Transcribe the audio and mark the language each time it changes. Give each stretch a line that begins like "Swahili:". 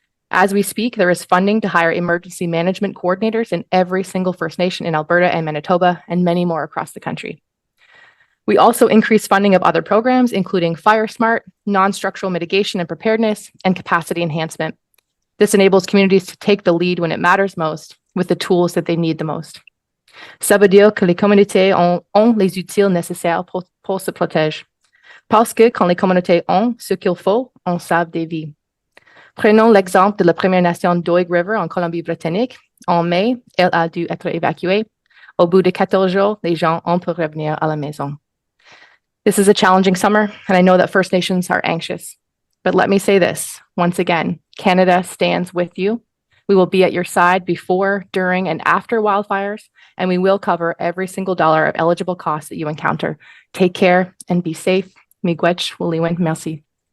English: As we speak, there is funding to hire emergency management coordinators in every single First Nation in Alberta and Manitoba, and many more across the country. We also increase funding of other programs, including Fire Smart, non-structural mitigation and preparedness, and capacity enhancement. This enables communities to take the lead when it matters most, with the tools that they need the most.
French: Ça veut dire que les communautés ont les outils nécessaires pour se protéger. Parce que quand les communautés ont ce qu'il faut, on sauve des vies. Prenons l'exemple de la Première Nation d'Oig River en Colombie-Britannique. En mai, elle a dû être évacuée. Au bout de 14 jours, les gens ont pu revenir à la maison.
English: This is a challenging summer, and I know that First Nations are anxious. But let me say this, once again, Canada stands with you. We will be at your side before, during, and after wildfires, and we will cover every single dollar of eligible costs that you encounter. Take care and be safe. Miigwech, Wuliwin, merci.